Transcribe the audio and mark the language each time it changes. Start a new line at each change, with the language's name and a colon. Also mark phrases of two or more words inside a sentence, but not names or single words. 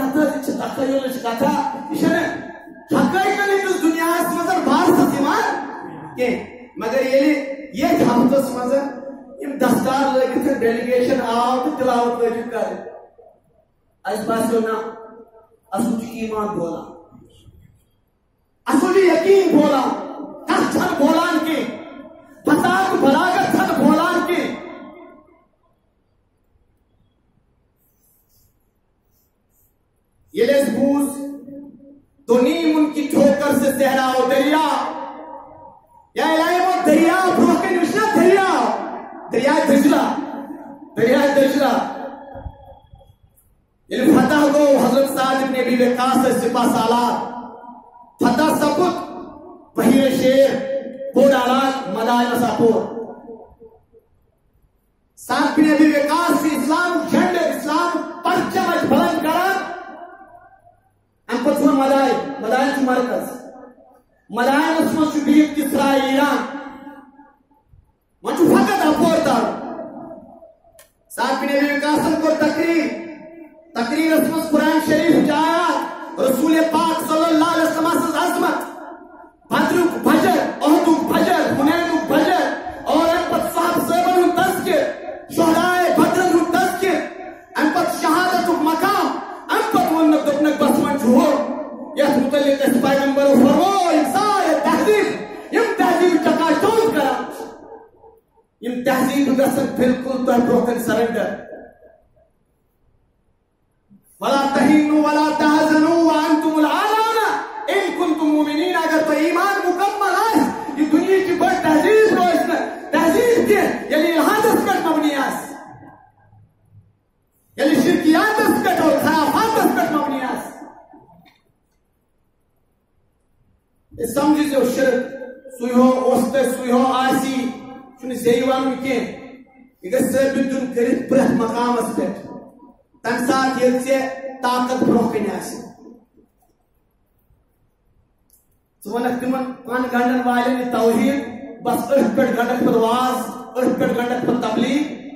Kashmiri: ہتا یہِ چھِ تخیلٕچ کتھا یہِ چھنہٕ حقٲیقن ہٕنٛدِس دُنیاہس منٛز بارسس یِوان کینٛہہ مگر ییٚلہِ ییٚتہِ ہفتس منٛز یِم دستار لٲگِتھ ڈیلیگیشن آو تہٕ تلاوت لٲگِتھ کرٕنۍ اَسہِ باسیو نہ اصل چھُ ایمان بولان اصل چھُ یقیٖن بولان کتھ چھنہٕ بولان کینٛہہ فساد بلاغت چھنہٕ بولان کینٛہہ ییٚلہِ اَسہِ بوٗز
Urdu: تو نیم ان کی ٹھوکر سے صحرا و دریا یا الہی وہ دریا
Kashmiri: برونٛہہ کَنہِ وٕچھ نا دریائے دجلہ ییٚلہِ فتح گوٚو حضرت سعد ابن ابی وقاص ٲسۍ سپاہ سالار فتح سپُد بحیرہ شیر بوٚڑ علاقہٕ مدائنس اپور سعد بن ابی وقاص چھُ اسلام جھنڈٕ اسلام پرچم اَتہِ بلند کران اَمہِ پتہٕ چھُ مدائن چھُ مرکز مدائنس منٛز چھُ بِہِتھ کِسرا ایران وۄنۍ چھُ فقط اپور ترُن سعد بن ابی وقاصن کوٚر تقریرس منٛز قرآن شریٖفٕچ آیات رسول پاک صلی
Arabic: اللہ علیہ وسلم
Kashmiri: سٕنٛز عظمت بدرُک بجر احدُک بجر حُنینُک بجر اور اَمہِ پتہٕ صحابہٕ صٲبن ہُنٛد تذکر شہدائے بدرن ہُنٛد تذکر اَمہِ پتہٕ شہادتُک مقام اَمہِ پتہٕ ووٚننکھ دوٚپنکھ بس وۄنۍ چھُ ہُہ یتھ متعلق اَسہِ پیغمبرو فرموو یِم سارے تہذیٖب یِم تہذیٖب چکاچوٗز کران یِم تہذیٖب گژھن بالکل تۄہہِ برونٛہہ کَنہِ سرنڈر
Arabic: ولا تہینوا ولا تحزنوا وانتم الاعلون ان کنتم مؤمنین
Kashmiri: اگر تۄہہِ ایمان مکمل آسہِ یہِ دُنیہٕچ بٔڑ تہذیٖب روزِ نہٕ تہذیٖب تہِ ییٚلہِ الحادس پٮ۪ٹھ مبنی آسہِ ییٚلہِ شرکیاتس پٮ۪ٹھ اور خرافاتس پٮ۪ٹھ سمجھو شرک سُے اوس تہٕ سُے آسی چھُنہٕ زیٚیہِ وَنُن کینٛہہ یہ گژھِ ثٲبِت دیُن کٔرِتھ پرٛٮ۪تھ مقامس پٮ۪ٹھ تَمہِ ساتہٕ ییٚلہِ ژےٚ طاقت برٛونٛہہ کَنہِ آسہِ ژٕ وَنکھ تِمن پن گنڈن والٮ۪ن یہِ توحیٖد بس أتھۍ پٮ۪ٹھ گنڈکھ پتہٕ واز أتھۍ پٮ۪ٹھ گنڈکھ پتہٕ تبلیغ